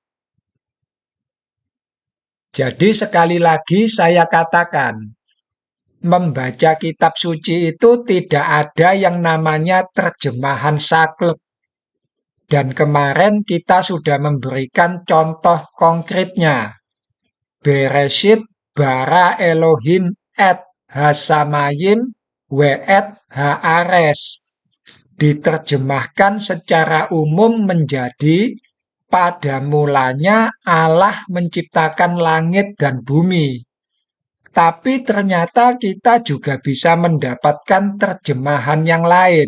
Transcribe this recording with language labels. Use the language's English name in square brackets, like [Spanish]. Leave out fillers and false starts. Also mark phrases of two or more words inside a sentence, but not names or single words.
[Indonesian] Jadi sekali lagi saya katakan, membaca kitab suci itu tidak ada yang namanya terjemahan saklek. Dan kemarin kita sudah memberikan contoh konkretnya. [Hebrew] בראשית ברא אלהים את השמים ואת הארץ. [Indonesian] Diterjemahkan secara umum menjadi pada mulanya Allah menciptakan langit dan bumi. Tapi ternyata kita juga bisa mendapatkan terjemahan yang lain.